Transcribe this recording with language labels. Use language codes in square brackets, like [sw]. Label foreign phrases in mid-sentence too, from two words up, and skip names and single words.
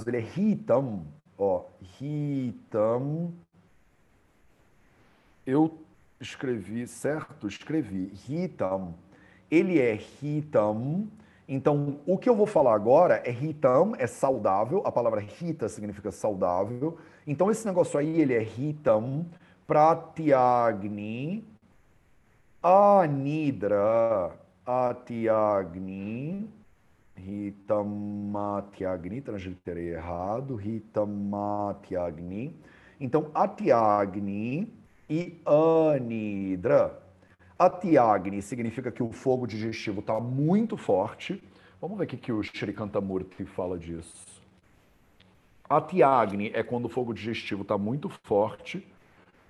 [pt] Ele é hitam, ó, hitam. Eu escrevi certo? Escrevi hitam. Ele é hitam. Então, o que eu vou falar agora é hitam, é saudável. A palavra hita significa saudável. Então, esse negócio aí, ele é [sa] हितम् प्रत्यग्नि अनिद्रा अत्यग्नि हितमत्यग्नि, [pt] transliterei errado, hitamatyagni. Então, atyagni e anidra. Atyagni significa que o fogo digestivo está muito forte. Vamos ver o que o Shri Kantamurti fala disso. Atyagni é quando o fogo digestivo está muito forte.